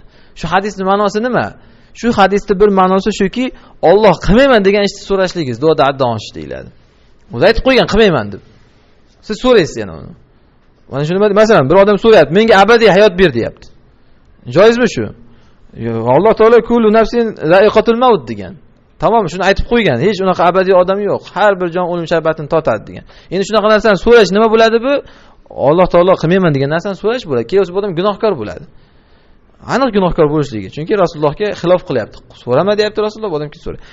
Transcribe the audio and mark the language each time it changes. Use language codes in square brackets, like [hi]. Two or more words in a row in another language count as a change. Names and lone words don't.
[uz] Shu hadisning ma'nosi nima? Shu hadisda bir ma'nosi shuki, Alloh qilmayman degan ishni so'rashligingiz duoda haddan oshish deyiladi. O'zi aytib qo'ygan qilmayman deb. Siz so'raysiz yana uni. Mana shuni masalan bir odam so'rayapti, menga abadiy hayot ber deyapti. Joizmi shu? Alloh taolo [ar] كل نفس ذائقة الموت [uz] degan. Tamom, shuni aytib qo'ygan. Hech unaqa abadiy odam yo'q. Har bir jon o'lim sharbatini totadi degan. Endi shunaqa narsani so'rash nima bo'ladi bu? Alloh taolo qilmayman degan narsani so'rash bo'ladi. Keyin bu odam gunohkor bo'ladi. Aniq gunohkor bo'lishligi. Chunki Rasulullohga xilof qilyapti. So'rama deyapti Rasululloh, bu odam kim so'raydi?